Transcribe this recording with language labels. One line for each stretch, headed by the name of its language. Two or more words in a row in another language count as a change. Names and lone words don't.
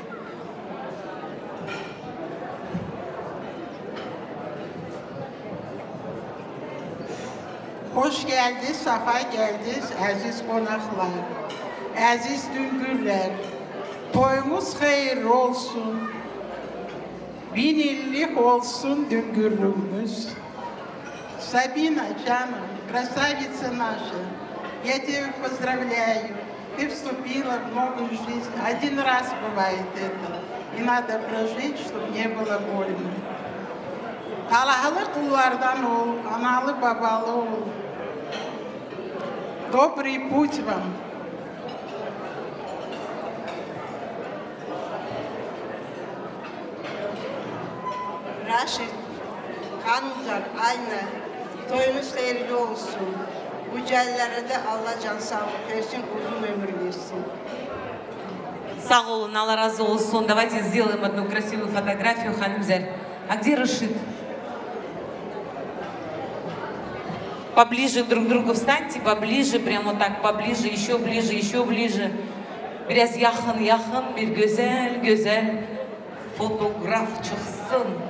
Turkish: Hoş geldiniz, safa geldiniz aziz konaklar, aziz düngürler. Toyumuz hayırlı olsun, bin illik olsun düngürlüğümüz. Sabina canım,
Russian: красавица наша, я тебя поздравляю. Ты вступила в новую жизнь. Один раз бывает это. И надо прожить, чтобы не было больно.
Turkish: Allah'lı kullardan ol, analı babalı ol.
Russian: Добрый путь вам.
Turkish: Raşit, Hanımlar, aynı. Toyunuz hayırlı olsun. Bu cellere de Allah can sağlık versin, uzun ömür versin. Sağ olun, Allah разы olsun.
Russian: Давайте сделаем одну красивую фотографию, Ханымзер. А где Рашид? Поближе друг к другу встаньте, поближе, прямо так, поближе, еще ближе, еще ближе.
Turkish: Biraz yakın yakın bir güzel güzel fotoğraf çıksın.